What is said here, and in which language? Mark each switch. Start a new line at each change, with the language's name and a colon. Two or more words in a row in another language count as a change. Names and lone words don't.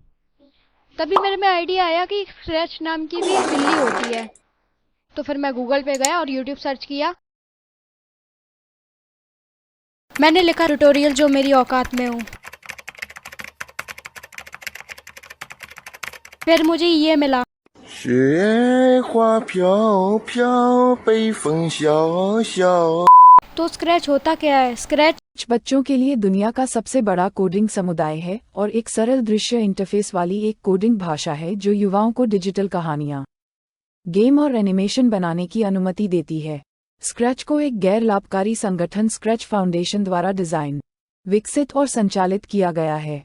Hindi: तभी मेरे में आइडिया आया कि स्क्रैच नाम की भी एक बिल्ली होती है। तो फिर मैं गूगल पे गया और यूट्यूब सर्च किया। मैंने लिखा ट्यूटोरियल जो मेरी औकात में हो। फिर मुझे ये मिला।
Chinese: 雪花飘飘，北风萧萧。
Hindi: तो स्क्रैच होता क्या है? स्क्रैच बच्चों के लिए दुनिया का सबसे बड़ा कोडिंग समुदाय है और एक सरल दृश्य इंटरफेस वाली एक कोडिंग भाषा है जो युवाओं को डिजिटल कहानियां, गेम और एनिमेशन बनाने की अनुमति देती है। स्क्रैच को एक गैर लाभकारी संगठन स्क्रैच फाउंडेशन द्वारा डिजाइन, विकसित और संचालित किया गया है।